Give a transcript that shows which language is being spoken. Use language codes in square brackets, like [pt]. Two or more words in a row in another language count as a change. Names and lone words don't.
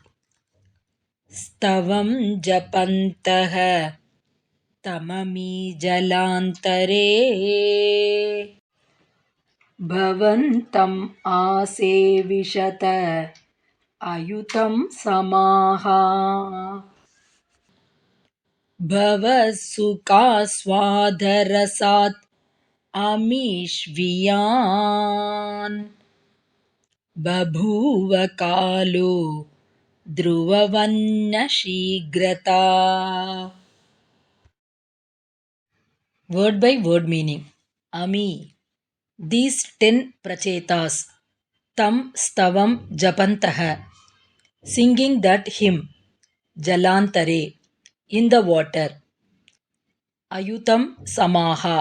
[sa] ಸ್ತವಂ ಜಪಂತಃ ತಮಮಿ ಜಲಾಂತರೇ ಭವಂತಂ ಆಸೇವಿಷತ ಅಯುತಂ ಸಮಾಹ ಭವಸುಖಾಸ್ವಾದರಸಾತ್ ಅಮೀಶ್ವಿಯಾನ್ ಬಭೂವ ಕಾಲೋ ಧ್ರುವವನ್ನ ಶೀಘ್ರತಾ. [en] Word by word meaning. Ami. These 10 prachetas. [sa] तं स्तवं जपन्तः. [en] Singing that hymn. Jalantare. In the water. [sa] अयुतं समाः.